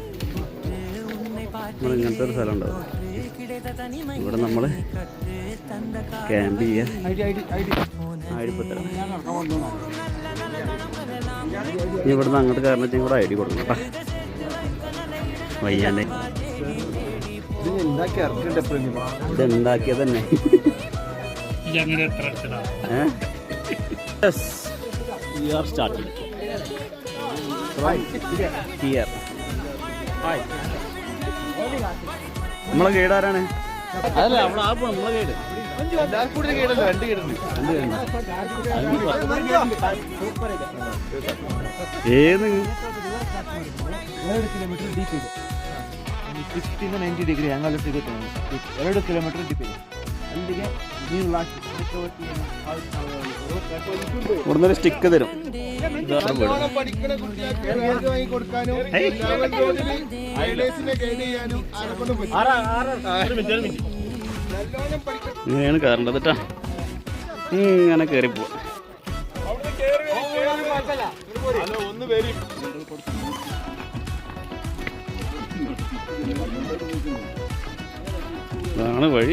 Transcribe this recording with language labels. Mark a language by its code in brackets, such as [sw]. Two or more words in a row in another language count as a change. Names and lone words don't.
[ml] നമ്മൾ ഇങ്ങനത്തെ ഒരു സ്ഥലം ഉണ്ടാവും. ഇവിടെ നമ്മൾ ക്യാമ്പ് ചെയ്യുക. ഇവിടുന്ന് അങ്ങോട്ട് കയറണം വെച്ചാൽ ഇവിടെ ID കൊടുക്കണം കേട്ടോ. വയ്യാണ്ടേ ഇതുണ്ടാക്കിയത് തന്നെ. [en] We are starting here. [ml] നമ്മളെ ഗൈഡ് ആരാണ്? അതല്ല അവിടെ ആ പോണം നമ്മളെ ഗൈഡ്. ഏത് [kn] 90 [en] degree angle [kn] ಸಿಗುತ್ತೆ. 2 [en] kilometre dip [kn] ಇದೆ. ಅಲ್ಲಿಗೆ ನೀವು ಲಾಸ್ಟ್ [ml] ഇവിടുന്നൊരു സ്റ്റിക്ക് തരും. ഇങ്ങനെയാണ് കയറേണ്ടത് കേട്ടോ. ഇങ്ങനെ കയറിപ്പോ. ഇതാണ് വഴി.